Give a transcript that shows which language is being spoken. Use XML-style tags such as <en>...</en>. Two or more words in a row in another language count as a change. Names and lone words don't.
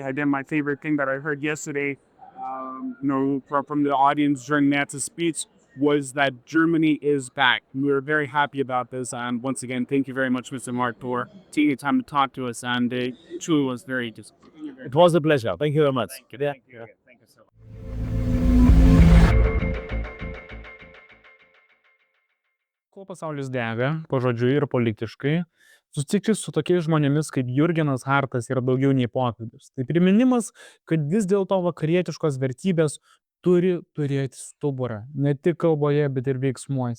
<en>Again, my favorite thing that I heard yesterday, from the audience during Matt's speech, was that Germany is back. We are very happy about this. And once again, thank you very much, Mr. Mark, for taking the time to talk to us. And it truly was very just. It was a pleasure. Thank you very much. Thank you. Thank you so much.</en> <lt>Kol pasaulis dega, pažodžiui ir politiškai, susitikti su tokiais žmonėmis kaip Jurgenas Hardtas yra daugiau nei pokalbis. Tai priminimas, kad vis dėlto vakarietiškos vertybės turi turėti stuburą, ne tik kalboje, bet ir veiksmuose.</lt>